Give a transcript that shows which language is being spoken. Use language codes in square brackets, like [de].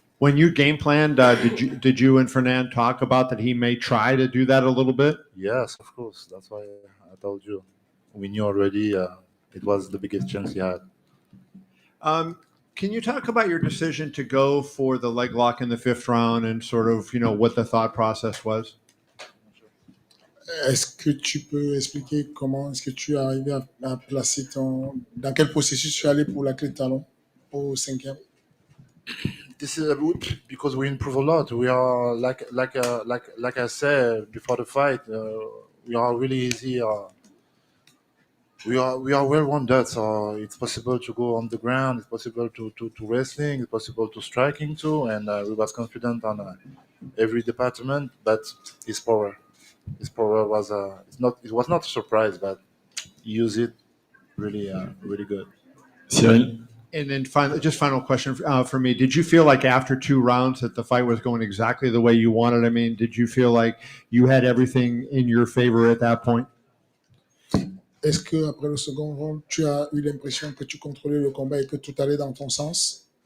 [en] When you game planned, did you and Fernand talk about that he may try to do that a little bit? Yes, of course. That's why I told you. We knew already it was the biggest chance he had. Can you talk about your decision to go for the leg lock in the 5th round and sort of, what the thought process was? [fr] Est-ce que tu peux expliquer comment est-ce que tu es arrivé à placer dans quel processus tu es allé pour la clé de talon au 5e? [en] This is because we improve a lot. We are like I said before the fight. We are really easy. We are well-rounded, so it's possible to go on the ground. It's possible to wrestling. It's possible to striking too. And we was confident on every department. But his power was it was not a surprise, but he used it really good. Cyril. And then final question for me. Did you feel like after 2 rounds that the fight was going exactly the way you wanted? I mean, did you feel like you had everything in your favor at that point? [fr] Est-ce que après le second round, tu as eu l'impression que tu contrôlais le combat et que tout allait dans ton sens?